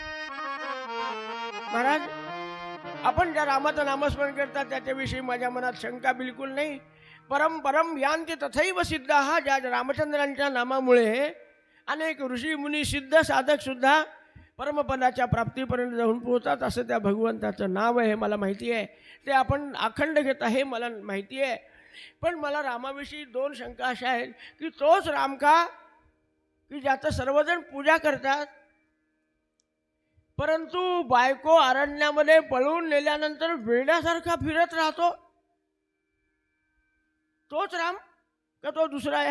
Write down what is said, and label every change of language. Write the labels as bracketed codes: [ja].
[mr] महाराज, आपण ज्या रामाचं नामस्मरण करतात त्याच्याविषयी माझ्या मनात शंका बिलकुल नाही. [sa] परम परम यान्ति तथैव सिद्धाः. [mr] ज्या रामचंद्रांच्या नामामुळे अनेक ऋषी मुनी सिद्ध साधक सुद्धा परमपदाच्या प्राप्तीपर्यंत जाऊन पोहोचतात. असं त्या भगवंताचं नाव आहे, मला माहिती आहे. ते आपण अखंड घेत आहे, मला माहिती आहे. पण मला रामाविषयी 2 शंका अशा आहेत की तोच राम का की ज्याचं सर्वजण पूजा करतात, परंतु बायको अरण्यामध्ये पळून नेल्यानंतर वेड्यासारखा फिरत राहतो, तोच राम का तो दुसरा आहे?